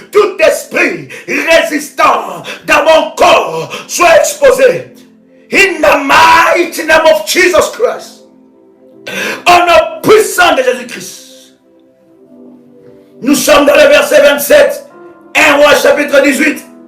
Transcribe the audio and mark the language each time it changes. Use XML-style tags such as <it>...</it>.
<fr>Tout esprit résistant dans mon corps soit exposé.</fr> <en>In the mighty name of Jesus Christ.</en> <fr>Au nom puissant de Jésus-Christ. Nous sommes dans le verset 27, 1 Roi chapitre 18.</fr>